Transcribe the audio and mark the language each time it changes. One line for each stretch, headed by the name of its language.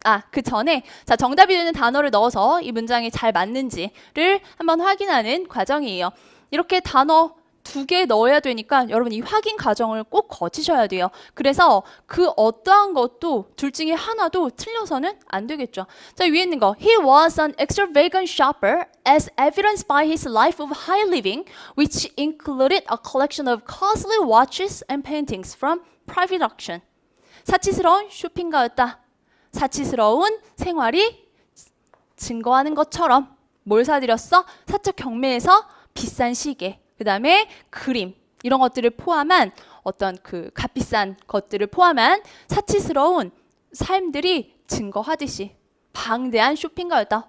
Korean: 그 전에 자 정답이 되는 단어를 넣어서 이 문장이 잘 맞는지를 한번 확인하는 과정이에요. 이렇게 단어 두 개 넣어야 되니까 여러분 이 확인 과정을 꼭 거치셔야 돼요. 그래서 그 어떠한 것도 둘 중에 하나도 틀려서는 안 되겠죠. 자 위에 있는 거
English: He was an extravagant shopper as evidenced by his life of high living which included a collection of costly watches and paintings from private auction.
Korean: 사치스러운 쇼핑가였다. 사치스러운 생활이 증거하는 것처럼 뭘 사들였어? 사적 경매에서 비싼 시계, 그 다음에 그림 이런 것들을 포함한 어떤 그 값비싼 것들을 포함한 사치스러운 삶들이 증거하듯이 방대한 쇼핑가였다.